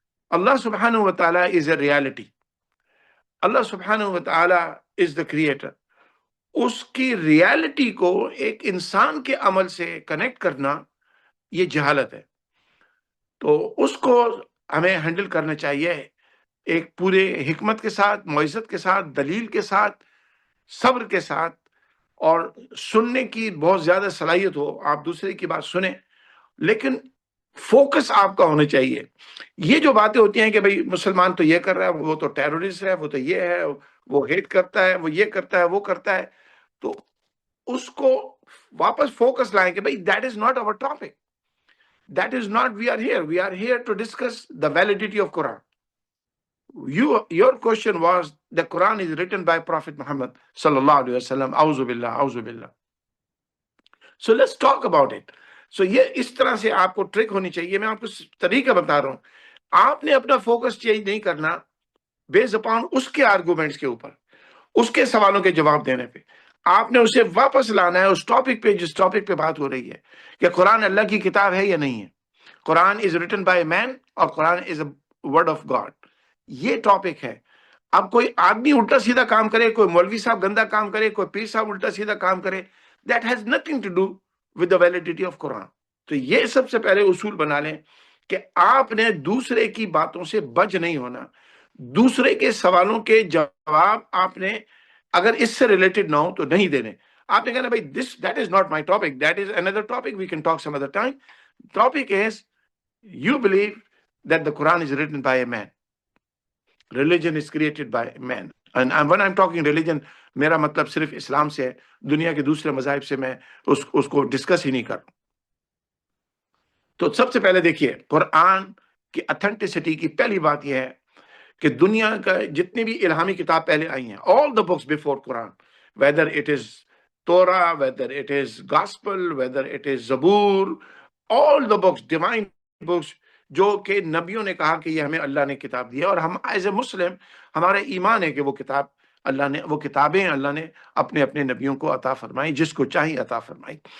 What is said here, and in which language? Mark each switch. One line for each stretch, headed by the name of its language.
English: Allah subhanahu wa ta'ala is a reality. Allah subhanahu wa ta'ala is the creator.
Urdu: اس کی reality کو ایک انسان کے عمل سے کنیکٹ کرنا یہ جہالت ہے. تو اس کو ہمیں ہینڈل کرنا چاہیے ایک پورے حکمت کے ساتھ، معزت کے ساتھ، دلیل کے ساتھ، صبر کے ساتھ، اور سننے کی بہت زیادہ صلاحیت ہو. آپ دوسرے کی بات سنیں لیکن فوکس آپ کا ہونا چاہیے. یہ جو باتیں ہوتی ہیں کہ بھئی مسلمان تو یہ کر رہا ہے، وہ تو ٹیرورسٹ ہے، وہ تو یہ ہے، وہ ہیٹ کرتا ہے، وہ یہ کرتا ہے، وہ کرتا ہے، تو اس کو واپس فوکس لائیں کہ بھئی
English: That is not our topic. That is not we are here. We are here to discuss the validity of Quran. Your question was the Quran is written by Prophet Muhammad sallallahu alaihi wasallam. Auzu billah, auzu billah. So let's talk about it.
Urdu: So یہ اس طرح سے آپ کو truck ہونی چاہیے. میں آپ کو طریقہ بتا رہا ہوں. آپ نے اپنا فوکس چینج نہیں کرنا بیس اپان اس کے آرگومنٹس کے اوپر، اس کے سوالوں کے جواب دینے پہ. آپ نے اسے واپس لانا ہے اس ٹاپک پہ جس ٹاپک پہ بات ہو رہی ہے کہ قرآن اللہ کی کتاب ہے یا نہیں ہے.
English: Quran is written by a man اور Quran is a word of God.
Urdu: یہ ٹاپک ہے. اب کوئی آدمی الٹا سیدھا کام کرے، کوئی مولوی صاحب گندا کام کرے، کوئی پیر صاحب الٹا سیدھا کام کرے،
English: That has nothing to do with the validity of Quran.
Urdu: تو یہ سب سے پہلے اصول بنا لیں کہ آپ نے دوسرے کی باتوں سے بچ نہیں ہونا. دوسرے کے سوالوں کے جواب آپ نے اگر اس سے ریلیٹڈ نہ ہو تو نہیں دینے. آپ نے کہنا بھائی
English: That is not my topic, that is under topic, we can talk some other time. Topic is you believe that the Quran is written by a man. Religion is created by man. And when I'm talking religion,
Urdu: میرا مطلب صرف اسلام سے ہے، دنیا کے دوسرے مذاہب سے میں اس کو ڈسکس ہی نہیں کر. تو سب سے پہلے دیکھیے قرآن کی اتھینٹسٹی کی پہلی بات یہ ہے کہ دنیا کا جتنی بھی الہامی کتاب پہلے آئی ہیں،
English: all the books before Quran, whether it is Torah, whether it is Gospel, whether it is Zabur, all the books, divine books
Urdu: جو کہ نبیوں نے کہا کہ یہ ہمیں اللہ نے کتاب دی ہے، اور ہم
English: as a Muslim
Urdu: ہمارا ایمان ہے کہ وہ کتاب اللہ نے، وہ کتابیں اللہ نے اپنے اپنے نبیوں کو عطا فرمائی، جس کو چاہیے عطا فرمائی.